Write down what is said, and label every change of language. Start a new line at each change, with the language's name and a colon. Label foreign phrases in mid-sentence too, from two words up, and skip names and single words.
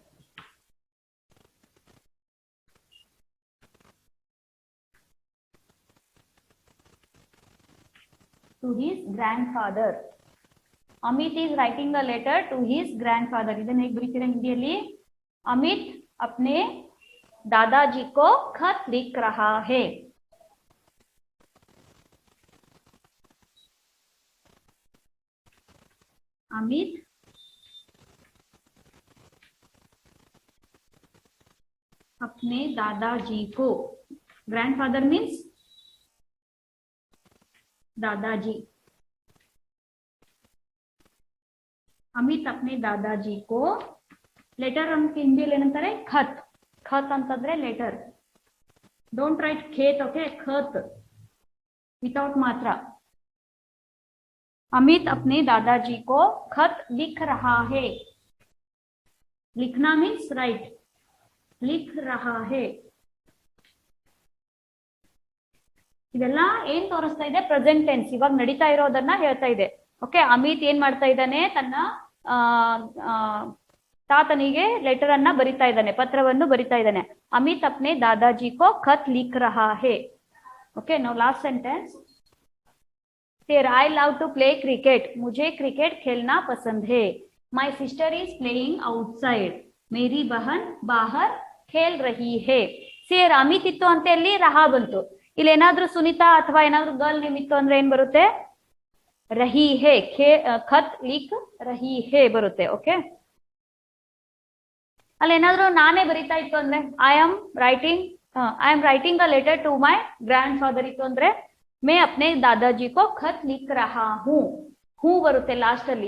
English: To his grandfather. Amit is writing a letter to his grandfather.
Kannada: ಇದನ್ನ ಹೇಗೆ ಬರೀತೀರಾ ಹಿಂದಿಯಲ್ಲಿ,
Hindi: अमित अपने दादाजी को खत लिख रहा है. अमित अपने दादाजी को,
English: grandfather means
Hindi: दादाजी. अमित अपने दादाजी को लेटर
Kannada: ಅಂತ ಹಿಂದಿಯಲ್ಲಿ ಏನಂತಾರೆ ಖತ್. ಖತ್ ಅಂತಂದ್ರೆ ಲೆಟರ್.
English: don't write khet, okay,
Kannada: ಖತ್ ವಿತೌಟ್ ಮಾತ್ರ.
Hindi: अमित अपने दादाजी को खत लिख रहा है. लिखना
English: means write,
Hindi: लिख रहा है.
Kannada: ಇದೆಲ್ಲ ಏನ್ ತೋರಿಸ್ತಾ ಇದೆ,
English: present tense,
Kannada: ಇವಾಗ ನಡೀತಾ ಇರೋದನ್ನ ಹೇಳ್ತಾ ಇದೆ. ಓಕೆ, ಅಮಿತ್ ಏನ್ ಮಾಡ್ತಾ ಇದ್ದಾನೆ, ತನ್ನ ತಾತನಿಗೆ ಲೆಟರ್ ಅನ್ನ ಬರಿತಾ ಇದ್ದಾನೆ, ಪತ್ರವನ್ನು ಬರಿತಾ ಇದ್ದಾನೆ.
Hindi: अमित अपने दादाजी को खत लिख रहा है.
English: okay, now last sentence. Here, I love to play cricket.
Hindi: मुझे क्रिकेट खेलना पसंद है.
English: My sister is playing outside.
Hindi: मेरी बहन बाहर खेल रही है.
English: Here,
Kannada: ಅಮಿತ್ ಇತ್ತು ಅಂತ ಇಲ್ಲಿ ರಹಾ ಬಂತು. ಇಲ್ಲಿ ಏನಾದ್ರೂ ಸುನಿತಾ ಅಥವಾ ಏನಾದ್ರೂ
English: girl name
Kannada: ಇತ್ತು ಅಂದ್ರೆ ಏನ್ ಬರುತ್ತೆ,
Hindi: रही है. खत लिख रही है
Kannada: ಬರುತ್ತೆ. ಓಕೆ, ಅಲ್ಲಿ ಏನಾದ್ರೂ ನಾನೇ ಬರಿತಾ ಇತ್ತು ಅಂದ್ರೆ
English: I am writing a letter to my grand father
Kannada: ಇತ್ತು ಅಂದ್ರೆ
Hindi: मैं अपने दादाजी को खत लिख रहा हूं.
Kannada: हूं बरुते लास्ट ಅಲ್ಲಿ.